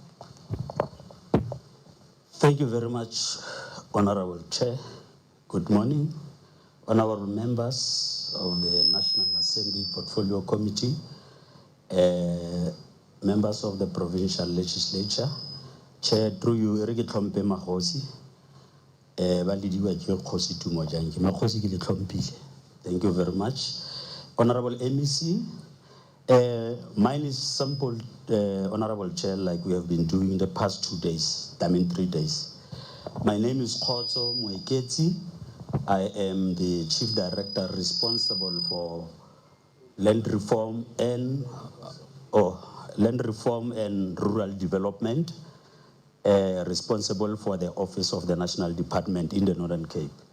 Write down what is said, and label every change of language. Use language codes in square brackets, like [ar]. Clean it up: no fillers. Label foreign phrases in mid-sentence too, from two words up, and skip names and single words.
[en] Thank you very much, Honorable Chair. Good morning, honorable members of the National Assembly Portfolio Committee, members of the Provincial Legislature, Chair, through you, [tn] Erike Tlhompe Magosi, Balidiwa ke Kgosi Tumo Janki. Magosi ke le tlhompile. [en] Thank you very much. Honorable MEC, mine is simple, Honorable Chair, like we have been doing the past 2 days, 3 days. My name is Khotso Moeketsi. I am the Chief Director responsible for land reform and rural development, responsible for the Office of the National Department in the Northern Cape.